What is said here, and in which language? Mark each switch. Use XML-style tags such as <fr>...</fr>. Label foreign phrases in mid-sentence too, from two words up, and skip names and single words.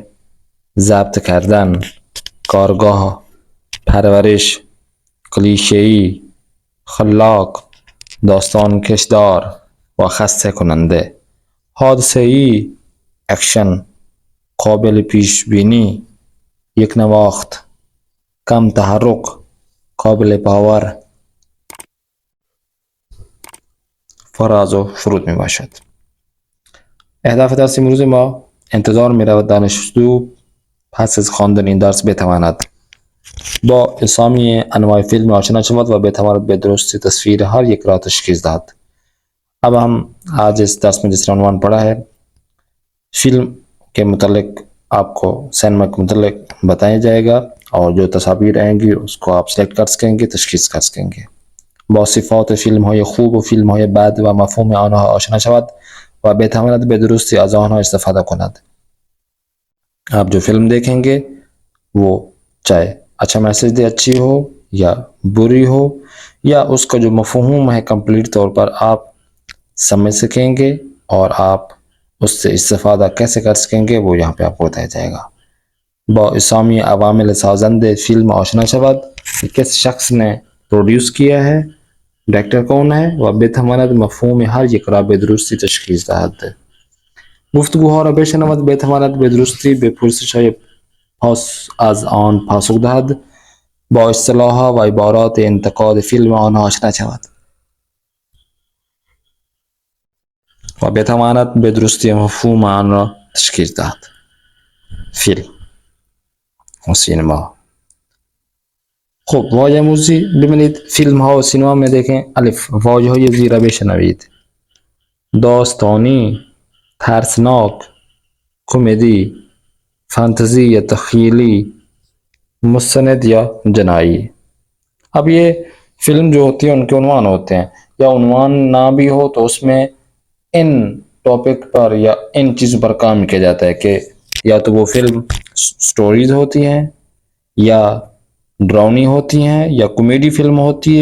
<fa>ضبط کردن، کارگاه، پرورش، کلیشه‌ای، خلاق، داستان کشدار و خسته کننده، حادثه‌ای، اکشن، قابل پیش بینی، یک نواخت، کم تحرک، قابل باور، فراز و فرود می باشد. اهداف درس امروز ما: انتظار می رود دانشجو پس از خواندن این درس بتواند با اسامی انواع فیلم آشنا شود و بتواند به درستی تصویر ہر یک را تشخیص دهد.</fa> <ur>اب ہم آج اس درس میں جس عنوان پڑھا ہے فلم کے متعلق آپ کو سینما کے متعلق بتایا جائے گا اور جو تصاویر آئیں گی اس کو آپ سلیکٹ کر سکیں گے، تشخیص کر سکیں گے.</ur> <fa>با صفات فیلم های خوب و فیلم های بد و مفهوم آنها آشنا شود و بتواند به درستی از آنها استفاده کند.</fa> <ur>آپ جو فلم دیکھیں گے وہ چاہے اچھا میسج دے، اچھی ہو یا بری ہو، یا اس کا جو مفہوم ہے کمپلیٹ طور پر آپ سمجھ سکیں گے اور آپ اس سے استفادہ کیسے کر سکیں گے وہ یہاں پہ آپ کو بتایا جائے گا.</ur> <fa>با اسامی عوامل سازند فلم آشنا شود،</fa> <ur>کس شخص نے پروڈیوس کیا ہے، ڈائریکٹر کون ہے</ur> <fa>و بتواند مفهوم هر یک را به درستی تشخیص دهد. گفتگوها را بشنود، بتواند به درستی به پرسش‌های از آن پاسخ دهد، با اصطلاح‌ها و عبارات انتقاد فیلم آنها آشنا شود و بتواند به درستی مفهوم آن را تشخیص دهد. فیلم و سینما. خب واژه موزی ببینید فیلم ها و سینما</fa> <ur>میں دیکھیں.</ur> <fa>الف، واژه های زیر بشنوید: داستانی، ترسناک، کمدی، فانتزی یا تخیلی، مستند یا جنائی.</fa> <ur>اب یہ فلم جو ہوتی ہے ان کے عنوان ہوتے ہیں، یا عنوان نہ بھی ہو تو اس میں ان ٹاپک پر یا ان چیزوں پر کام کیا جاتا ہے کہ یا تو وہ فلم سٹوریز ہوتی ہیں، یا ڈرامانی ہوتی ہیں، یا کمیڈی فلم ہوتی</ur>